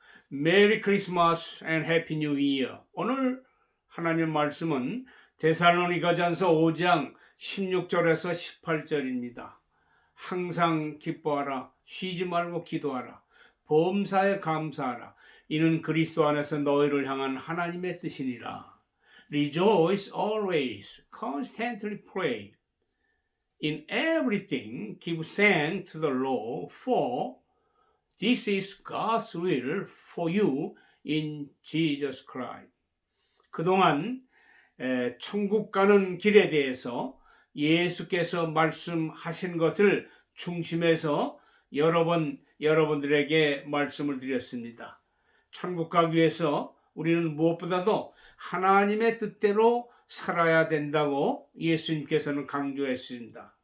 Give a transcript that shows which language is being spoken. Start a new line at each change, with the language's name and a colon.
English: 메리 크리스마스 앤 해피 뉴 이어.
Korean: 오늘 하나님 말씀은 데살로니가전서 5장 16절에서 18절입니다. 항상 기뻐하라. 쉬지 말고 기도하라. 범사에 감사하라. 이는 그리스도 안에서 너희를 향한 하나님의 뜻이니라.
English: Rejoice always, constantly pray. In everything, give thanks to the Lord, for this is God's will for you in Jesus Christ.
Korean: 그동안 천국 가는 길에 대해서 예수께서 말씀하신 것을 중심해서 여러 번 여러분들에게 말씀을 드렸습니다. 천국 가기 위해서 우리는 무엇보다도 하나님의 뜻대로 살아야 된다고 예수님께서는 강조했습니다.